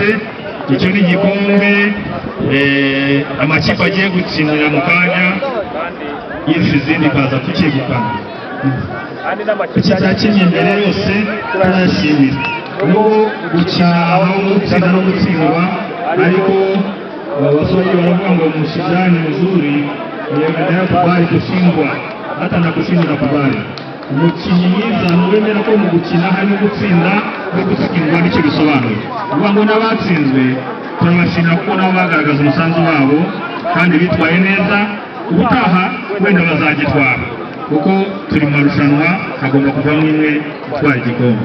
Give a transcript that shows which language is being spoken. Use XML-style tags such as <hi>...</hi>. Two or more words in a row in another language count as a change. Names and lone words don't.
<rw>Icyo ni igikombe amakipe agiye gutsindira mu kanya yirusha izindi kaza kucyegukana. Iki cyakinnye imbere yose turayashimira, nubwo gukina aho gutsinda no gutsindwa, ariko abasore baravuga ngo</rw> <sw>mshindani mzuri niendelea kubali kushindwa hata na kushindwa kubali.</sw> <rw>Umukinnyi mwiza nuwemera ko mu gukina harimo gutsinda no gutsindwa n'icyo bisobanuye. Uvuga ngo n'abatsinzwe turabashimira kuko nabo bagaragaza umusanzu wabo kandi bitwaye neza. Ubutaha wenda bazagitwara kuko turi mu marushanwa, hagomba kuvamo imwe itwara igikombe.</rw>